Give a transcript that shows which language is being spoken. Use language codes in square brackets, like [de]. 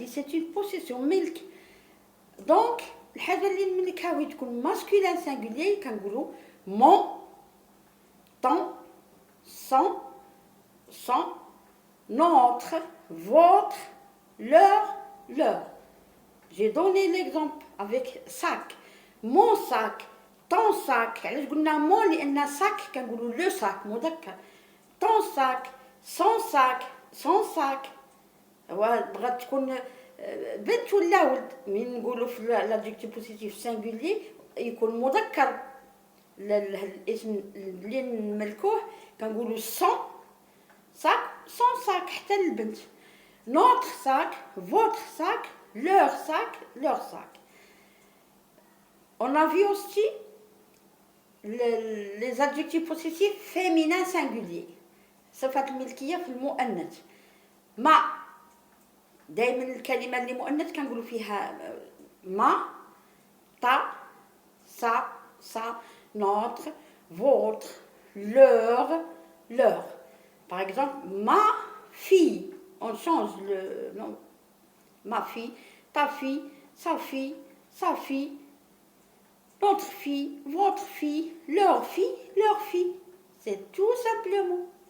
[fr] C'est une possession, milk. Donc, [ar] الحاجة اللي نملكها تكون [fr] masculin singulier كنقولوا mon, ton, son, notre, votre, leur. J'ai donné l'exemple avec sac. Mon sac, ton sac. [ar] علاش قلنا mon لأن sac كنقولوا le sac مذكر. [fr] Ton sac, son sac. [ar] بغات تكون بنت ولا ولد من نقولوا في [fr] l'adjectif positif singulier [ar] يكون مذكر الاسم اللي نملكوه كنقولوا [fr] son sac, son sac [ar] حتى البنت. [fr] Notre sac, votre sac, leur sac. On a vu aussi les adjectifs possessifs féminins singuliers. [ar] صفة الملكية في المؤنث. ما دائما الكلمة اللي مؤنث كنقولوا فيها ما, [fr] ta, sa, notre, votre, leur. Par exemple, ma fille, on change le nom. Ma fille, ta fille, sa fille, notre fille, votre fille, leur fille. C'est tout simplement.